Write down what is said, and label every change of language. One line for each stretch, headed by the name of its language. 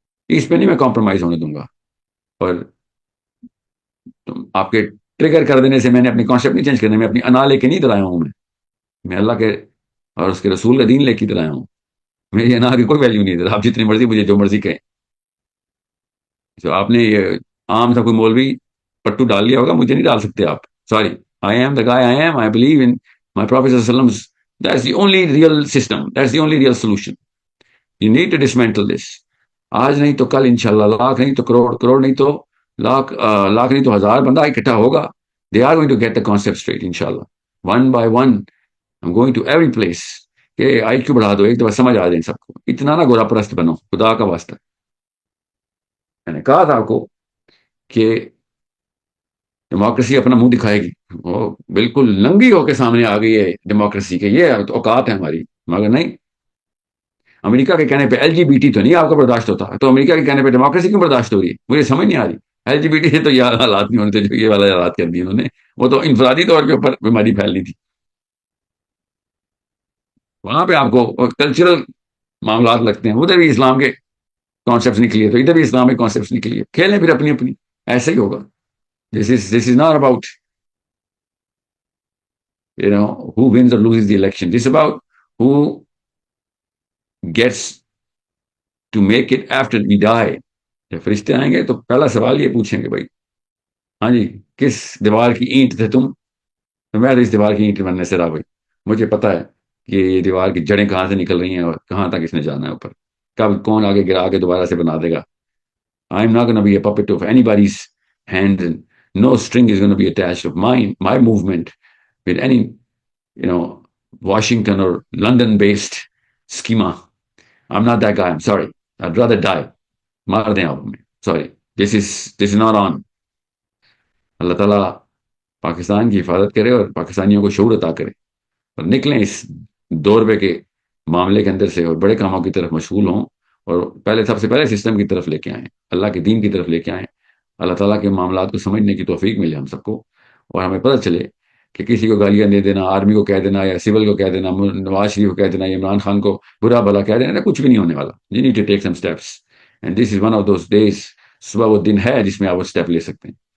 Urdu: اس پہ نہیں میں کمپرومائز ہونے دوں گا. اور آپ کے ٹریگر کر دینے سے میں نے اپنی کانسیپٹ نہیں چینج کرنے, میں اپنی انا لے کے نہیں ادھر آیا ہوں. میں اللہ کے اور اس کے رسول کا دین لے کے ادھر آیا ہوں. میری انا کی کوئی ویلیو نہیں ادھر. آپ جتنی مرضی مجھے جو مرضی کہیں. جو آپ نے یہ عام تھا کوئی مولوی پٹو ڈال لیا ہوگا, مجھے نہیں ڈال سکتے آپ. Sorry,
English: I am the guy I am. I believe in My Prophet ﷺ, that's the only real system, that's the only real solution. You need to dismantle this.
Urdu: آج نہیں تو کل انشاءاللہ لاکھ نہیں تو کروڑ, کروڑ نہیں تو لاکھ, لاکھ نہیں تو ہزار بندہ اکٹھا ہوگا.
English: They are going to get the concept straight inshallah. One by one, I'm going to every place.
Urdu: کہ آئی کیو بڑھا دو, ایک دفعہ سمجھ آ جائیں سب کو. اتنا نہ گورا پرست بنو, خدا کا واسطہ. میں نے کہا تھا آپ کو کہ ڈیموکریسی اپنا منہ دکھائے گی, وہ بالکل ننگی ہو کے سامنے آ گئی ہے ڈیموکریسی کے, یہ اوقات ہے ہماری. مگر نہیں, امریکہ کے کہنے پہ ایل جی بی ٹی تو نہیں آپ کو برداشت ہوتا, تو امریکہ کے کہنے پہ ڈیموکریسی کیوں برداشت ہو رہی ہے, مجھے سمجھ نہیں آ رہی. ایل جی بی ٹی سے تو یہ حالات نہیں ہونے تھے جو یہ والا حالات کر دیے انہوں نے. وہ تو انفرادی طور کے اوپر بیماری پھیلنی تھی. وہاں پہ آپ کو کلچرل معاملات لگتے ہیں, ادھر بھی اسلام کے کانسیپٹس نکلیے تو ادھر بھی اسلام کے کانسیپٹس نکلیے, کھیلیں پھر اپنی اپنی, ایسے ہی ہوگا.
English: This is not about who wins or loses the election. This is about who gets to make it after we die.
Urdu: جب فرشتے آئیں گے تو پہلا سوال یہ پوچھیں گے, بھائی ہاں جی کس دیوار کی اینٹ تھے تم؟ تو میں تو اس دیوار کی اینٹ بننے سے رہا بھائی, مجھے پتا ہے کہ یہ دیوار کی جڑیں کہاں سے نکل رہی ہیں اور کہاں تک اس نے جانا ہے اوپر, کب کون آگے گرا کے دوبارہ سے بنا دے گا.
English: I'm not going to be a puppet of anybody's hand, and no string is going to be attached of my movement with any Washington or London based schema. I'm not that guy, I'm sorry. I'd rather die.
Urdu: مار دیں آپ ہمیں, sorry.
English: This is not on.
Urdu: اللہ تعالیٰ پاکستان کی حفاظت کرے اور پاکستانیوں کو شعور عطا کرے, اور نکلیں اس دور پہ کے معاملے کے اندر سے اور بڑے کاموں کی طرف مشغول ہوں, اور پہلے سب سے پہلے سسٹم کی طرف لے کے آئیں, اللہ کے دین کی طرف لے کے آئیں. اللہ تعالیٰ کے معاملات کو سمجھنے کی توفیق ملے ہم سب کو, اور ہمیں پتہ چلے کہ کسی کو گالیاں دے دینا, آرمی کو کہہ دینا یا سول کو کہہ دینا, نواز شریف کو کہہ دینا, عمران خان کو برا بھلا کہہ دینا, کچھ بھی نہیں ہونے والا.
English: You need to take some steps, and this is one of those days.
Urdu: صبح وہ دن ہے جس میں آپ وہ اسٹیپ لے سکتے ہیں.